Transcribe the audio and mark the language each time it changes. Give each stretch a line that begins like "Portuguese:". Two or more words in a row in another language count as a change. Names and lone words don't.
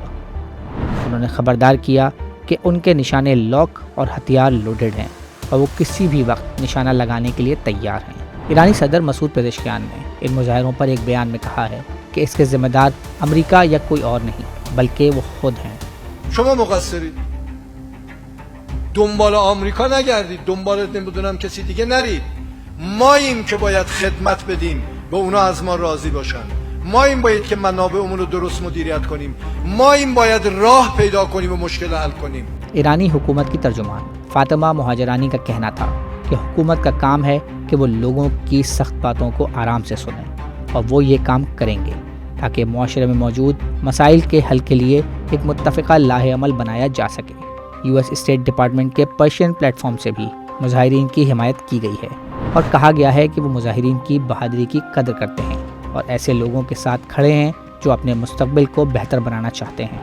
Urdu: انہوں نے خبردار کیا کہ ان کے نشانے لاک اور ہتھیار لوڈڈ ہیں، اور وہ کسی بھی وقت نشانہ لگانے کے لیے تیار ہیں۔ ایرانی صدر مسعود پزشکیان نے ان مظاہروں پر ایک بیان میں کہا ہے کہ اس کے ذمہ دار امریکہ یا کوئی اور نہیں بلکہ وہ خود ہیں۔
Persian: شما مقصرید، دنبال آمریکا نگردید، دنبال نمیدونم کسی دیگه نرید. ماییم که باید خدمت بدیم به اونا از ما راضی باشن. ماییم باید که منابعمون رو درست مدیریت کنیم. ماییم باید راه پیدا کنیم و مشکل حل کنیم.
Urdu: ایرانی حکومت کی ترجمان فاطمہ مہاجرانی کا کہنا تھا کہ حکومت کا کام ہے کہ وہ لوگوں کی سخت باتوں کو آرام سے سنیں، اور وہ یہ کام کریں گے تاکہ معاشرے میں موجود مسائل کے حل کے لیے ایک متفقہ لاہ عمل بنایا جا سکے۔ US اسٹیٹ ڈپارٹمنٹ کے پرشین پلیٹ فارم سے بھی مظاہرین کی حمایت کی گئی ہے، اور کہا گیا ہے کہ وہ مظاہرین کی بہادری کی قدر کرتے ہیں اور ایسے لوگوں کے ساتھ کھڑے ہیں جو اپنے مستقبل کو بہتر بنانا چاہتے ہیں۔